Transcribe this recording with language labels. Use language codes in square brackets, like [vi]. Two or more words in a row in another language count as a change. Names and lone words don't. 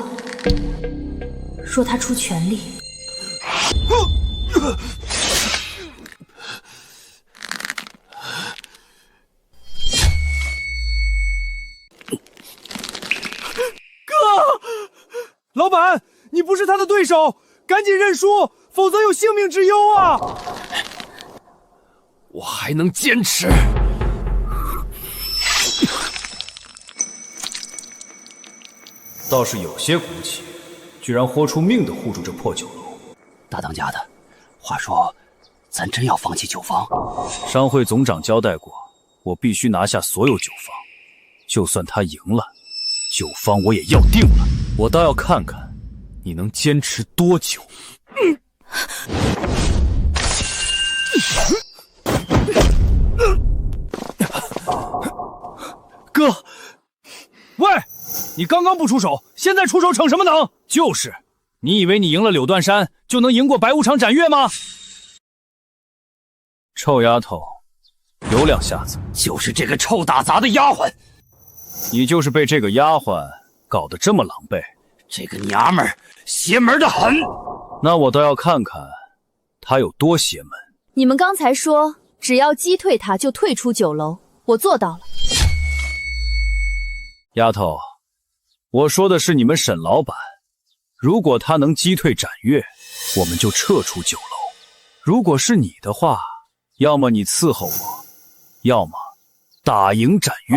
[zh] 若他出全力，老板，你不是他的对手，趕緊認輸，否則有性命之憂啊！我還能堅持。倒是有些骨氣，居然豁出命的護住這破酒樓。大當家的，話說，咱真要放棄九方？商會總長交代過，我必須拿下所有九方，就算他贏了，九方我也要定了。我倒要看看你能堅持多久。哥，喂，你刚刚不出手，現在出手逞什麼能？就是，你以為你贏了柳斷山就能贏過白無常展月嗎？臭丫頭，有兩下子。就是這個臭打雜的丫鬟。你就是被這個丫鬟搞得這麼狼狽，這個娘們兒邪門的很。那我倒要看看她有多邪門。你們剛才說只要擊退他就退出酒樓，我做到了。丫頭，我說的是你們沈老板，如果他能擊退展月，我們就撤出酒樓；如果是你的話，要麼你伺候我，要麼打贏展月。